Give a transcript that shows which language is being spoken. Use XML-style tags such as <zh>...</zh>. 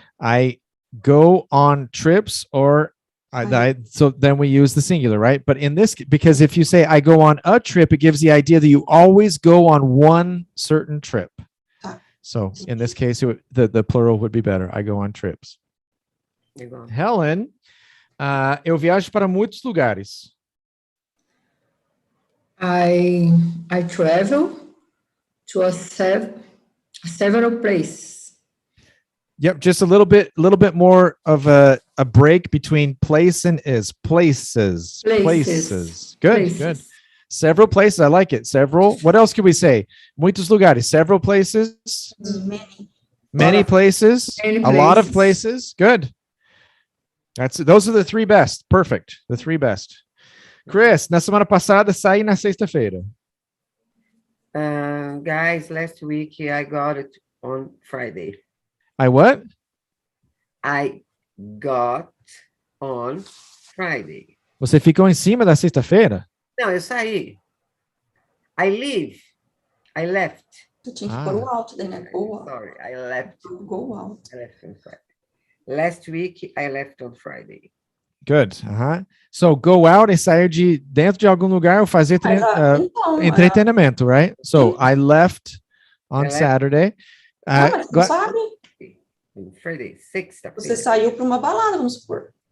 <en>I go on trips so then we use the singular, right? But in this, because if you say I go on a trip, it gives the idea that you always go on one certain trip. So in this case, the plural would be better. I go on trips.</en> <pt>Helen, eu viajo para muitos lugares.</pt> <en>I travel to several places. Yep, just a little bit more of a break between place and is. Places. Good. Several places. I like it. Several. What else can we say?</en> <pt>Muitos lugares.</pt> <en>Several places. Many places. A lot of places. Good. Those are the 3 best. Perfect. The 3 best.</en> <pt>Chris, na semana passada saí na sexta-feira.</pt> <en>Guys, last week I got it on Friday. I what? I got on Friday.</en> <pt>Você ficou em cima da sexta-feira? Não, eu saí.</pt> <en>I left.</en> <pt>Tu tinha que pôr o out, daí, né?</pt> <en>Go out. Sorry, I left. Go out. I left on Friday. Last week, I left on Friday. Good.</en> <pt>So, go out é sair de dentro de algum lugar ou fazer entretenimento, right?</pt> <en>So, I left on Saturday.</en> <pt>Mas não sabe?</pt> <en>Friday, sexta-feira.</en> <pt>Você saiu para uma balada, vamos supor.</pt>